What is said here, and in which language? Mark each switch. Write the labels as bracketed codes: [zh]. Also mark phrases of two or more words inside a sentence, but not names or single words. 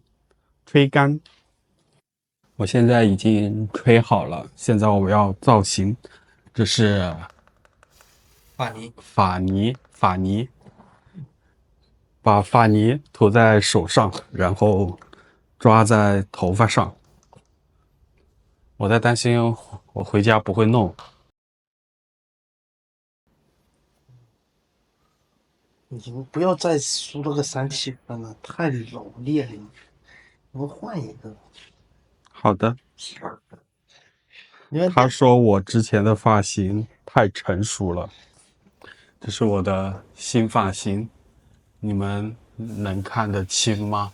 [zh] 吹乾，我現在已經吹好了，現在我要造型，這是髮泥，髮泥，髮泥，把髮泥塗在手上，然後抓在頭髮上。我在擔心我回家不會弄。你們不要再梳了個3-7分了，太老烈了。我們換一個。好的。他說我之前的髮型太成熟了，這是我的新髮型，你們能看得清嗎？